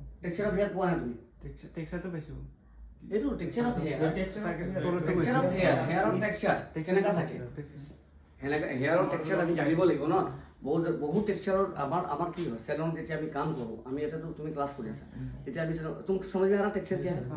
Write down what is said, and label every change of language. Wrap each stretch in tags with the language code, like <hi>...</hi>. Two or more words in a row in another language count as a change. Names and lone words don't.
<en>texture of hair</en> <as>পোৱা নাই তুমি টেক্সটটো পাইছো</as> <en>এইটো texture of hair</en> <as>তলতে</as> <en>texture of hair</en> <as>হেয়াৰৰ টেক্সচাৰ কেনেকা থাকে সেনেকা হেয়াৰৰ টেক্সচাৰ আমি জানিব লাগিব ন বহুত টেক্সচাৰৰ আমাৰ কি হয় চেলুনত যেতিয়া আমি কাম কৰোঁ আমি ইয়াতেতো তুমি ক্লাছ কৰি আছা তেতিয়া আমি</as> <hi>तुम समझ में आ रहा टेक्सचर क्या है</hi>